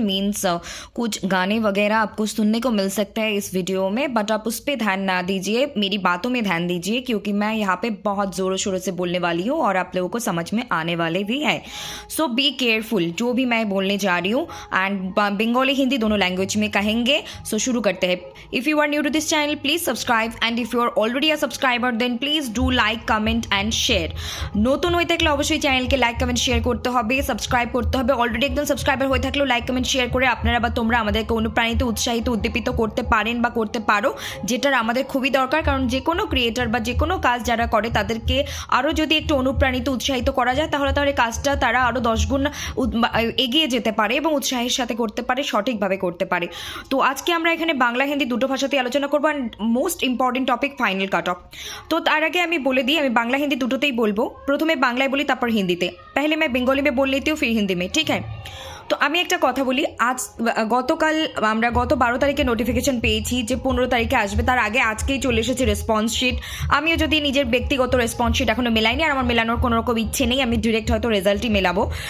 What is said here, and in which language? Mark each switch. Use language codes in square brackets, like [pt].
[hi] Means कुछ गाने वगैरह आपको सुनने को मिल सकते हैं इस वीडियो में, बट आप उस पर ध्यान ना दीजिए, मेरी बातों में ध्यान दीजिए, क्योंकि मैं यहाँ पे बहुत ज़ोरों शोरों से बोलने वाली हूँ और आप लोगों को समझ में आने वाले भी है. [en] so be careful [hi] जो भी मैं बोलने जा रही हूँ, एंड बंगाली हिंदी दोनों लैंग्वेज में कहेंगे. सो शुरू करते हैं. [en] If you are new to this channel please subscribe, and if you are already a subscriber then please do like comment and share. [bn] নতুন হয়ে থাকলে অবশ্যই চ্যানেলকে লাইক কমেন্ট শেয়ার করতে হবে, সাবস্ক্রাইব করতে হবে. অলরেডি একদম সাবস্ক্রাইবার হয়ে থাকলেও লাইক কমেন্ট শেয়ার করে আপনারা বা তোমরা আমাদেরকে অনুপ্রাণিত, উৎসাহিত, উদ্দীপিত করতে পারেন বা করতে পারো, যেটার আমাদের খুবই দরকার. কারণ যে কোনো ক্রিয়েটার বা যে কোনো কাজ যারা করে তাদেরকে আরও যদি একটু অনুপ্রাণিত, উৎসাহিত করা যায়, তাহলে তাহলে কাজটা তারা আরও 10 গুণ এগিয়ে যেতে পারে এবং উৎসাহের সাথে করতে পারে, সঠিকভাবে করতে পারে. তো আজকে আমরা এখানে বাংলা হিন্দি দুটো ভাষাতেই আলোচনা করবো. [en] And most important topic final cut off. [bn] তো তার আগে আমি বলে দিই, আমি বাংলা হিন্দি দুটোতেই বলবো. প্রথমে বাংলায় বলি, তারপর হিন্দিতে. [hi] पहले मैं बेंगली में बोल लेती हूँ, फिर हिंदी में, ठीक है? [bn] তো আমি একটা কথা বলি. আজ গতকাল আমরা গত 12 তারিখে নোটিফিকেশন পেয়েছি যে 15 তারিখে আসবে. তার আগে আজকেই চলে এসেছে রেসপন্স শিট. আমিও যদি নিজের ব্যক্তিগত রেসপন্স শিট এখনও মেলাইনি, আর আমার মেলানোর কোনো রকম ইচ্ছে নেই, আমি ডিরেক্ট হয়তো রেজাল্টই মেলাবো.